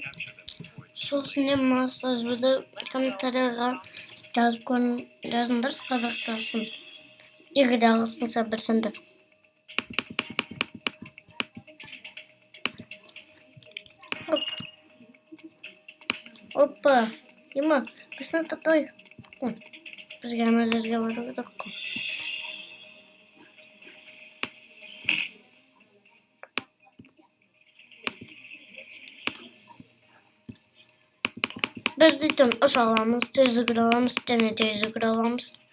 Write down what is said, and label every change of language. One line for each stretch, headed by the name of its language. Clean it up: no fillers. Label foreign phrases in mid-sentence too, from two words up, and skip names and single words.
Kazakh: Сосын мына сөзді комментарияға жазыңдар қазақшасын. Егер де ағылшынша білсеңдер. Опа,
Russian: Дима, посмотри такой.
Kazakh: Бізге ана жерге бару керек қой. Біз дейтін ұш аламыз, тез жүгіре аламыз, және тез жүгіре аламыз.